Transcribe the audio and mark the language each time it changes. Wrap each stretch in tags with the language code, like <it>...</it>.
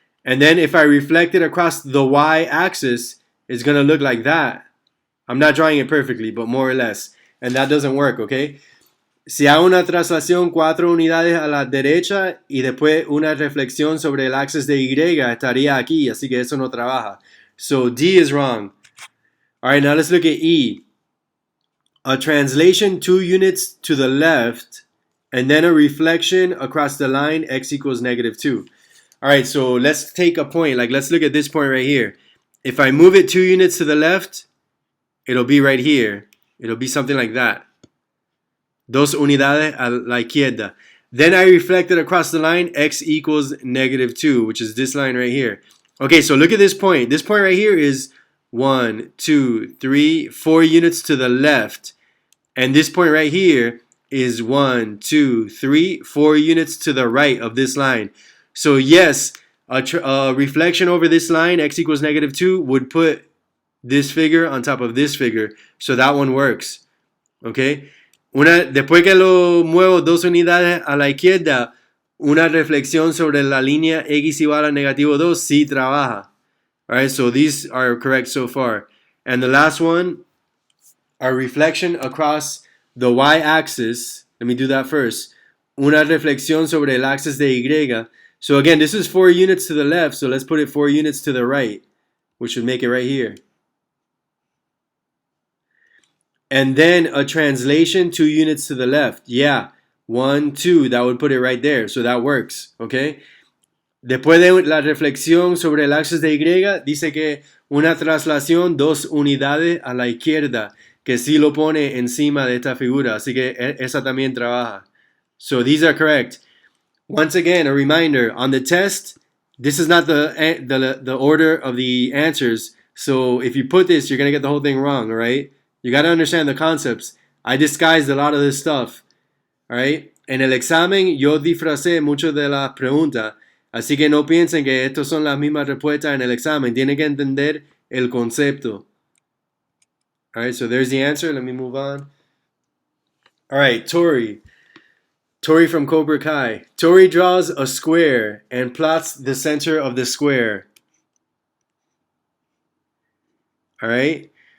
<en>And then if I reflect it across the y-axis, it's going to look like that. I'm not drawing it perfectly, but more or less. And that doesn't work, okay?</en> <es>Si hago una traslación 4 unidades a la derecha y después una reflexión sobre el axis de Y, estaría aquí, así que eso no trabaja.</es> <en>So D is wrong. All right, now let's look at E. A translation 2 units to the left, and then a reflection across the line x equals -2. All right, so let's take a point. Like, let's look at this point right here. If I move it 2 units to the left, it'll be right here. It'll be something like that.</en> <es>Dos unidades a la izquierda.</es> <en>Then I reflect it across the line, x equals -2, which is this line right here. Okay, so look at this point. This point right here is 1, 2, 3, 4 units to the left. And this point right here is 1, 2, 3, 4 units to the right of this line. So yes, a reflection over this line, x equals -2, would put this figure on top of this figure. So that one works. Okay?</en> <es>Después que lo muevo 2 unidades a la izquierda, una reflexión sobre la línea x igual a -2 sí trabaja.</es> <en>Alright, so these are correct so far. And the last one, a reflection across the y-axis. Let me do that first.</en> <es>Una reflexión sobre el axis de Y.</es> <en>So again, this is 4 units to the left, so let's put it 4 units to the right, which would make it right here. And then a translation 2 units to the left. Yeah, 1, 2, that would put it right there, so that works, okay? Después de la reflexión sobre el axis de Y, dice que una traslación 2 unidades a la izquierda, que sí lo pone encima de esta figura, así que esa también trabaja. So these are correct. Once again, a reminder, on the test, this is not the order of the answers. So if you put this, you're going to get the whole thing wrong, all right? You got to understand the concepts. I disguised a lot of this stuff, all right?</en> <es>En el examen, yo disfracé mucho de las preguntas. Así que no piensen que estas son las mismas respuestas en el examen. Tienen que entender el concepto.</es> <en>All right, so there's the answer. Let me move on. All right, Tori. Tori from Cobra Kai. Tori draws a square and plots the center of the square. All right.</en>